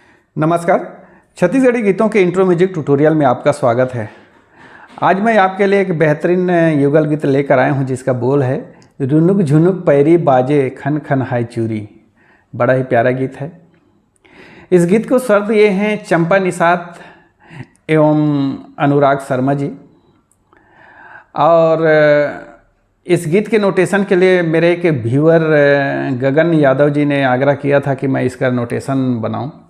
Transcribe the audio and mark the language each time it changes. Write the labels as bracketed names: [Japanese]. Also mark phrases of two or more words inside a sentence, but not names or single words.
[Hindi] नमस्कार। छत्तीसगढ़ी गीतों के [English] intro music tutorial [Hindi] में आपका स्वागत है। आज मैं आपके लिए एक बेहतरीन युगल गीत लेकर आया हूं जिसका बोल है रुनुक झुनुक पैरी बाजे खन खन हाय चूरी। बड़ा ही प्यारा गीत है। इस गीत को शब्द ये हैं चंपा निषाद एवं अनुराग शर्मा जी। और इस गीत के नोटेशन के लिए मेरे एक व्यूअर गगन यादव जी ने आग्रह किया था कि मैं इसका नोटेशन बनाऊं।